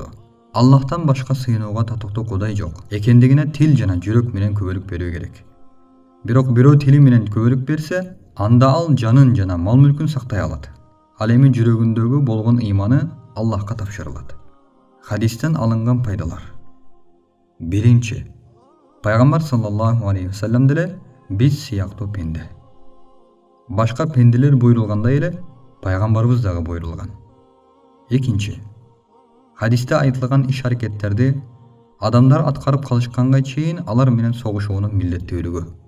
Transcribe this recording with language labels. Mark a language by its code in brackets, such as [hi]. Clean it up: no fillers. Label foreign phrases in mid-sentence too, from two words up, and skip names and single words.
[ky] Аллахтан башка сыйынууга татыктуу Кудай жок экендигине тил жана жүрөк менен күбөлүк берүү керек. Бирок бирөө тили менен күбөлүк берсе, анда ал жанын жана мал мүлкүн сактай алат. Ал эми жүрөгүндөгү болгон ыйманы Аллахка тапшырылат. Хадистен алынган пайдалар. 1. Пайгамбар [ar] صلى الله عليه وسلم [ky] деле биз сыяктуу пенде. Башка пенделер буйрулгандай эле пайгамбарыбыз дагы буйрулган. 2. Хадисте айтылган иш-аракеттерди адамдар аткарып калышканга чейин алар менен согушуунун милдеттүүлүгү.